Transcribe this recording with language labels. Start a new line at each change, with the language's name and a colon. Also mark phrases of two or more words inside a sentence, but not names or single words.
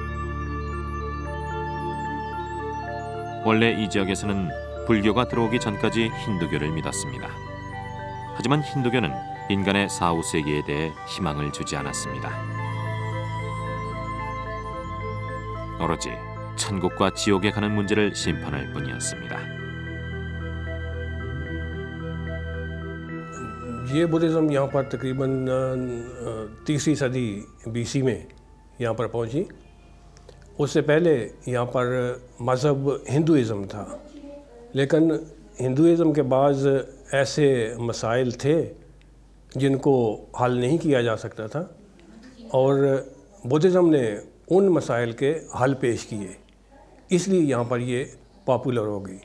Korean: 원래 이 지역에서는 불교가 들어오기 전까지 힌두교를 믿었습니다. 하지만 힌두교는 인간의 사후세계에 대해 희망을 주지 않았습니다. 오로지 천국과 지옥에 가는 문제를 심판할 뿐이었습니다.
Hindi: ये बुद्धिज़्म यहाँ पर तकरीबन तीसरी सदी BC में यहाँ पर पहुँची। उससे पहले यहाँ पर मज़हब हिंदुइज़्म था, लेकिन हिंदुइज़्म के बाद ऐसे मसाइल थे जिनको हल नहीं किया जा सकता था और बुद्धिज़्म ने उन मसाइल के हल पेश किए, इसलिए यहाँ पर ये पॉपुलर हो गई।